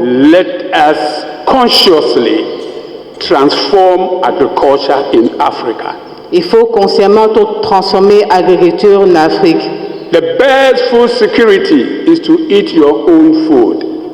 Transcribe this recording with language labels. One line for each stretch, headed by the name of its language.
English: Let us consciously transform agriculture in Africa.
French: Il faut consciemment transformer l'agriculture en Afrique.
English: The best food security is to eat your own food.